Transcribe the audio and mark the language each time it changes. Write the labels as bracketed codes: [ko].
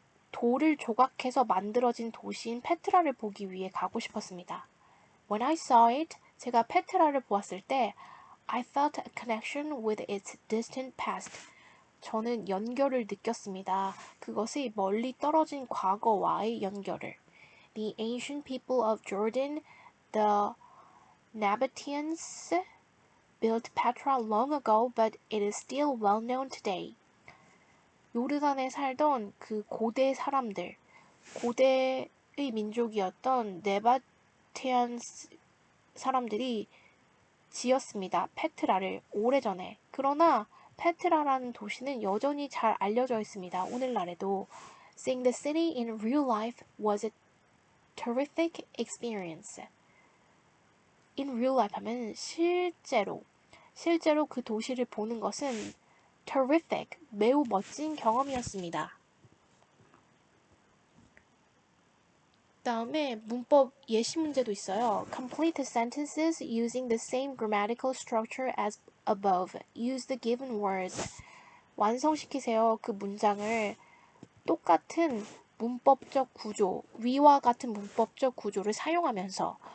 [ko] 돌을 조각해서 만들어진 도시인 페트라를 보기 위해 가고 싶었습니다. [en] When I saw it, [ko] 제가 페트라를 보았을 때 [en] I felt a connection with its distant past. [ko] 저는 연결을 느꼈습니다. 그것이 멀리 떨어진 과거와의 연결을. [en] The ancient people of Jordan, the Nabateans, built Petra long ago, but it is still well known today. [ko] 요르단에 살던 그 고대 사람들, 고대의 민족이었던 네바테안스 사람들이 지었습니다. 페트라를 오래전에. 그러나 페트라라는 도시는 여전히 잘 알려져 있습니다. 오늘날에도. [en] Seeing the city in real life was a terrific experience. In real life [ko] 하면 실제로 그 도시를 보는 것은 terrific, 매우 멋진 경험이었습니다. 다음에 문법 예시 문제도 있어요. [en] Complete the sentences using the same grammatical structure as above. Use the given words. [ko] 완성시키세요. 그 문장을 똑같은 문법적 구조, 위와 같은 문법적 구조를 사용하면서.